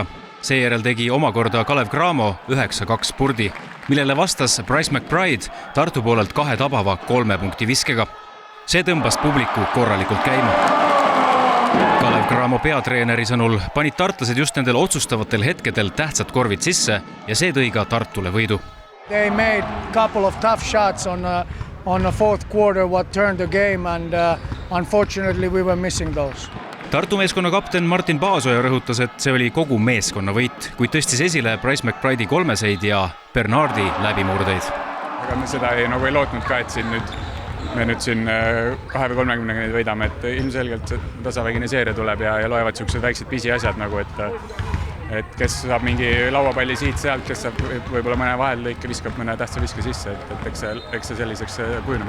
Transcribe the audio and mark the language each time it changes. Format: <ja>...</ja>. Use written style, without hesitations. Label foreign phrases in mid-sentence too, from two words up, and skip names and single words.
<et>Seejärel tegi omakorda Kalev Cramo 9-2 spurdi, millele vastas Bryce McBride Tartu poolelt 2 tabava 3 punkti viskega. See tõmbas publiku korralikult käima. Kalev Cramo peatreeneri sõnul panid tartlased just nendel otsustavatel hetkedel tähtsad korvid sisse ja see tõi ka Tartule võidu.</et> <en>They made couple of tough shots on the fourth quarter what turned the game and unfortunately we were missing those.</en> <et>Tartu meeskonna kapten Martin Paasoja rõhutas, et see oli kogu meeskonna võit, kuid tõstis esile Bryce McBride'i kolmeseid ja Bernardi läbimurdeid. Aga me seda ei lootnud ka, et me nüüd siin 2 või 30 neid võidame, et ilmselgelt tasavägine seeria tuleb ja loevad sellised väiksed pisiasjad, nagu et kes saab mingi lauapalli siit-sealt, kes saab võib-olla mõne vahellõike, viskab mõne tähtsa viske sisse, et eks see selliseks kujuneb.</et>